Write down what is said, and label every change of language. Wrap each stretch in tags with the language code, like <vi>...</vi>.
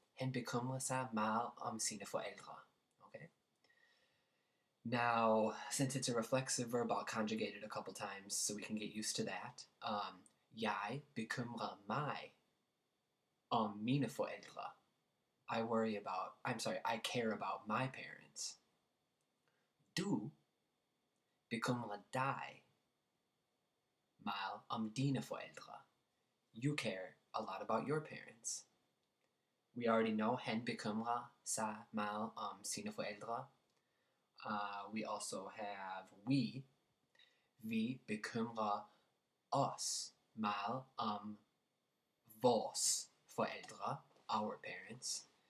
<da>Han bekymrer sig meget om sine forældre.</da> <en>Okay? Now, since it's a reflexive verb, I'll conjugate it a couple times so we can get used to that.</en> <da>Jeg bekymrer mig om mine forældre.</da> <en>I care about my parents.</en> <da>Du bekymrer dig meget om dine forældre.</da> <en>You care a lot about your parents. We already know</en> <da>han bekymrer sig meget om sine forældre.</da> <en>We also have we.</en> <da>Vi bekymrer os meget om vores forældre,</da> <en>our parents.</en>